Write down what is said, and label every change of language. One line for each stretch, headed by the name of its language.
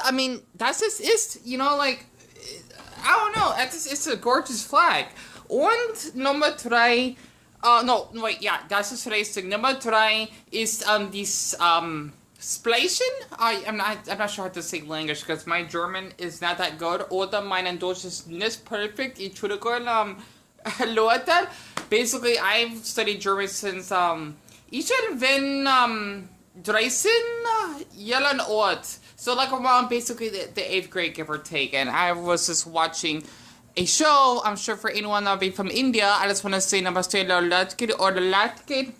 English: I mean, that's just
German: ist,
English: you know, like, I don't know. It's a gorgeous flag.
German: Und Nummer drei,
English: no, wait, yeah,
German: das ist richtig. Nummer drei ist
English: this Splation. I'm not sure how to say English because my German is not that good.
German: Oder mein Deutsch ist nicht perfect. Entschuldigung, Leute.
English: Basically, I've studied German since
German: ich bin 13 Jahren alt.
English: So like around basically the 8th grade, give or take. And I was just watching a show. I'm sure for anyone that'll be from India, I just want to say Namaste Latkid or Latkid.